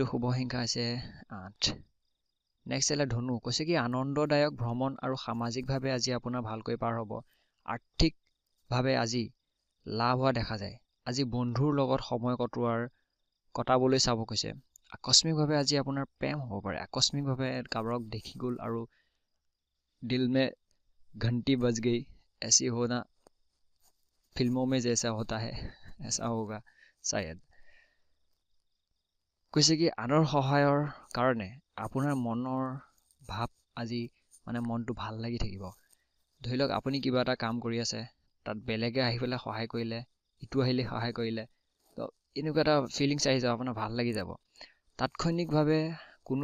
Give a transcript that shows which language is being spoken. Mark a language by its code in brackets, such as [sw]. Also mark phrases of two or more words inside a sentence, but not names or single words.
[as] শুভ সংখ্যা আছে 8 নেক্সট আহিলে ধনু কৈছে কি আনন্দদায়ক ভ্ৰমণ আৰু সামাজিকভাৱে আজি আপোনাৰ ভালকৈ পাৰ হ'ব আৰ্থিকভাৱে আজি লাভ হোৱা দেখা যায় আজি বন্ধুৰ লগত সময় কটাবলৈ চাব কৈছে আকস্মিকভাৱে আজি আপোনাৰ প্ৰেম হ'ব পাৰে আকস্মিকভাৱে কাৰোবাক দেখি গ'ল আৰু [hi] दिल में घंटी बज गई ऐसी होना फिल्मों में जैसा होता है ऐसा होगा शायद [as] কৈছে কি আনৰ সহায়ৰ কাৰণে আপোনাৰ মনৰ ভাৱ আজি মানে মনটো ভাল লাগি থাকিব ধৰি লওক আপুনি কিবা এটা কাম কৰি আছে তাত বেলেগে আহি পেলাই সহায় কৰিলে ইটো আহিলে সহায় কৰিলে তো এনেকুৱা এটা ফিলিংছ আহি যাব আপোনাৰ ভাল লাগি যাব তাৎক্ষণিকভাৱে কোনো